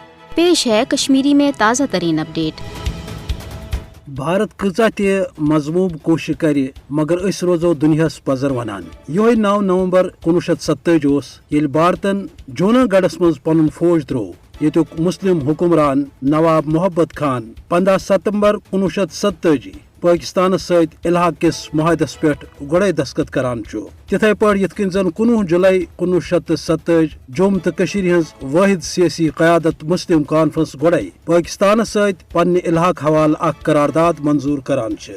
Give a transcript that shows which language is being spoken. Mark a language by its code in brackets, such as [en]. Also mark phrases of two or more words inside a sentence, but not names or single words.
[ur] پیش ہے کشمیری میں تازہ ترین اپڈیٹ۔ [ks] بھارت کۭژاہ تہِ مضموٗم کوٗشش کرِ مگر أسۍ روزو دُنیاہس پزر ونان۔ یہوے 9 نومبر 1947 اوس ییٚلہِ بھارتن جوناگڑھس منٛز پنُن فوج ترٛوو۔ ییٚتیُک مسلم حکمران نواب محبت خان 15 ستمبر 1947 پٲکستانس سۭتۍ الحاق کِس معاہدس پٮ۪ٹھ گۄڈے دستخط کران چھُ۔ تِتھے پٲٹھۍ یِتھ کٔنۍ زن 19 جُلائی 1947 جوٚم تہٕ کٔشیٖرِ ہٕنٛز وٲحد سیٲسی قیادت مسلم کانفرنس گۄڈے پٲکستانس سۭتۍ پننہِ الحاق حوالہٕ اکھ قرارداد منظور کران چھِ۔